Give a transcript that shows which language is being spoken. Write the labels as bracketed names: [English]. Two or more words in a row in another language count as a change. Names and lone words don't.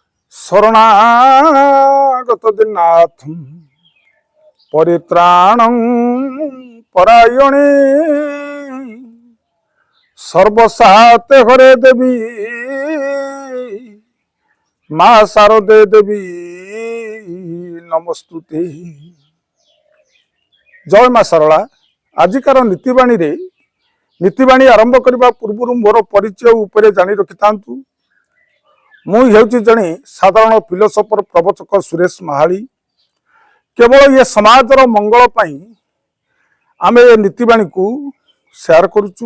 [Sanskrit] শরণাগত দিনাথম পরিত্রাণং পরায়ণে সর্বসাতে হরে দেবী মা শারদে দেবী নমস্তুতে। [Odia] ଜୟ ମା ଶାରଳା। ଆଜିକାର ନୀତିବାଣୀ ଆରମ୍ଭ କରିବା ପୂର୍ବରୁ ମୋର ପରିଚୟ ଉପରେ ଜାଣି ରଖିଥାନ୍ତୁ। ମୁଁ ହେଉଛି ଜଣେ ସାଧାରଣ ଫିଲୋସଫର ପ୍ରବଚକ ସୁରେଶ ମାହାଳି। କେବଳ ଏ ସମାଜର ମଙ୍ଗଳ ପାଇଁ ଆମେ ଏ ନୀତିବାଣୀକୁ ସେୟାର କରୁଛୁ।